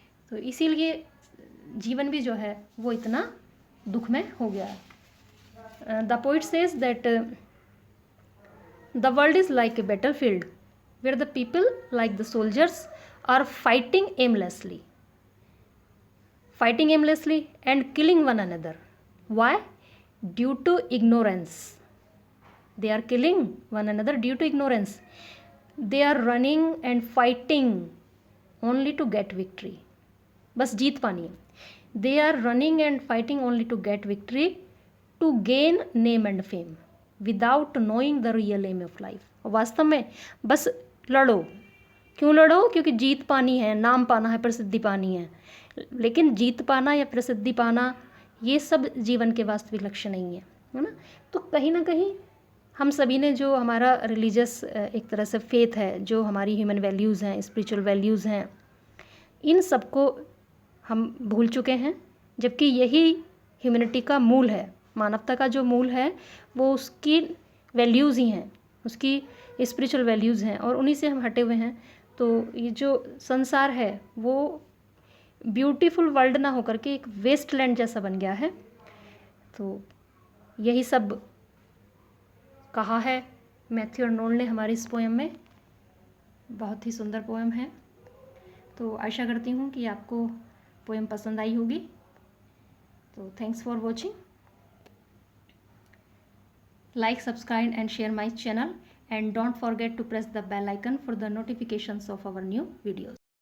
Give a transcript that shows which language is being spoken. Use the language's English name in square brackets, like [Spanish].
[Hindi] तो इसीलिए जीवन भी जो है वो इतना दुखमय हो गया है. [English] The poet says that the world is like a battle field where the people like the soldiers are fighting aimlessly. fighting aimlessly and killing one another. Why? Due to ignorance. They are killing one another due to ignorance. They are running and fighting only to get victory. [Hindi] बस जीत पानी है. [English] They are running and fighting only to get victory, to gain name and fame, without knowing the real aim of life. [Hindi] वास्तव में बस लड़ो. क्यों लड़ो? क्योंकि जीत पानी है, नाम पाना है, प्रसिद्धि पानी है. लेकिन जीत पाना या प्रसिद्धि पाना ये सब जीवन के वास्तविक लक्ष्य नहीं है, है ना. तो कहीं ना कहीं हम सभी ने जो हमारा रिलीजियस एक तरह से फेथ है, जो हमारी ह्यूमन वैल्यूज़ हैं, स्पिरिचुअल वैल्यूज़ हैं, इन सबको हम भूल चुके हैं. जबकि यही ह्यूमैनिटी का मूल है, मानवता का जो मूल है वो उसकी वैल्यूज़ ही हैं, उसकी स्पिरिचुअल वैल्यूज़ हैं, और उन्हीं से हम हटे हुए हैं. तो ये जो संसार है वो ब्यूटीफुल वर्ल्ड ना होकर के एक वेस्टलैंड जैसा बन गया है. तो यही सब कहा है मैथ्यू अर्नोल्ड ने हमारी इस पोएम में. बहुत ही सुंदर पोएम है. तो आशा करती हूँ कि आपको पोएम पसंद आई होगी. [English] तो thanks for watching. Like, subscribe and share my channel, and don't forget to press the bell icon for the notifications of our new videos.